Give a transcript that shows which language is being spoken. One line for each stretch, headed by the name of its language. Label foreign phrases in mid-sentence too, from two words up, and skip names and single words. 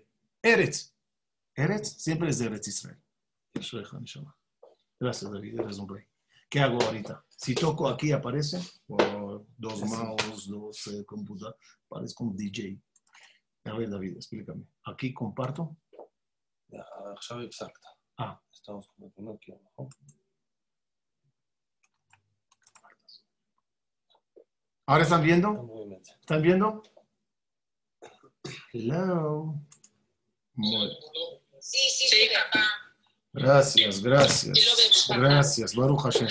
Spanish: Eretz. Eretz siempre es de Eretz Israel. Gracias, David, eres un rey. ¿Qué hago ahorita? Si toco aquí, aparece. Dos mouse, dos computadoras. Parezco un DJ. A ver, David, explícame. Aquí comparto.
Hebrew: עכשיו הפסקת.
Spanish: estamos como aquí abajo. ¿Ahora están viendo? ¿Están viendo? Hello. Sí, papá. Gracias. Gracias.
Hebrew: ברוך השם.